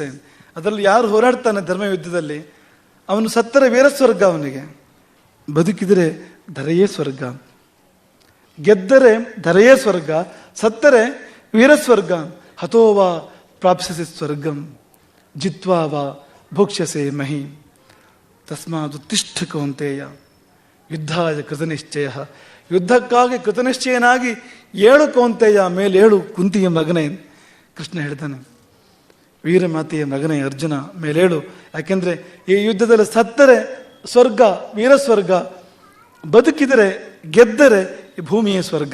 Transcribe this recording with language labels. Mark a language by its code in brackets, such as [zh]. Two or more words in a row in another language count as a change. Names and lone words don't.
[kn] ಅದರಲ್ಲಿ ಯಾರು ಹೋರಾಡ್ತಾನೆ ಧರ್ಮ ಯುದ್ಧದಲ್ಲಿ, ಅವನು ಸತ್ತರೆ ವೀರಸ್ವರ್ಗ, ಅವನಿಗೆ ಬದುಕಿದರೆ ಧರೆಯೇ ಸ್ವರ್ಗ, ಗೆದ್ದರೆ ಧರೆಯೇ ಸ್ವರ್ಗ, ಸತ್ತರೆ ವೀರಸ್ವರ್ಗ. [sa] ಹತೋವಾ ಪ್ರಾಪ್ಸ್ಯಸಿ ಸ್ವರ್ಗಂ ಜಿತ್ವಾ ಭೋಕ್ಷ್ಯಸೆ ಮಹಿ ತಸ್ಮಾತ್ ಉತ್ತಿಷ್ಠ ಕೌಂತೆಯ ಯುದ್ಧಾಯ ಕೃತನಿಶ್ಚಯ. [kn] ಯುದ್ಧಕ್ಕಾಗಿ ಕೃತನಿಶ್ಚಯನಾಗಿ ಏಳು ಕೌಂತೆಯ, ಮೇಲೇಳು ಕುಂತಿಯ ಮಗನೇ. ಕೃಷ್ಣ ಹೇಳ್ತಾನೆ, ವೀರಮಾತೆಯ ಮಗನೇ ಅರ್ಜುನ ಮೇಲೇಳು. ಯಾಕೆಂದ್ರೆ ಈ ಯುದ್ಧದಲ್ಲಿ ಸತ್ತರೆ ಸ್ವರ್ಗ, ವೀರಸ್ವರ್ಗ, ಬದುಕಿದರೆ ಗೆದ್ದರೆ ಈ ಭೂಮಿಯ ಸ್ವರ್ಗ.